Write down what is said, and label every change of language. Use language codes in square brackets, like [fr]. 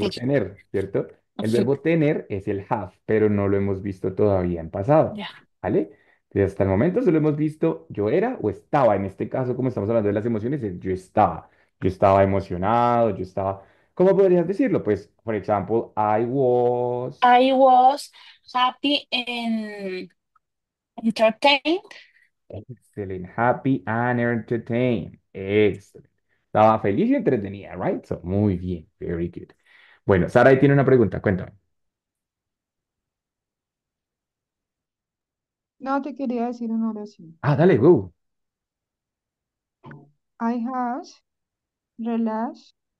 [es] verbo tener, ¿cierto? El ok, verbo tener es el have, pero no lo hemos visto todavía en pasado, ya. ¿vale? Entonces, hasta el momento solo hemos visto yo era o estaba. En este caso, como estamos hablando de las emociones, es yo estaba. Yo estaba emocionado, yo estaba. ¿Cómo podrías decirlo? Pues, por ejemplo, [en] I was. I was happy and entertained. Excellent, happy and entertained. Excellent. [es] Estaba feliz y entretenida, [en] right? So, [es] muy bien, [en] very good. [es] Bueno, Sara ahí tiene una pregunta, cuéntame. No te quería decir una oración. Ah, dale, go. [en] I have relaxed.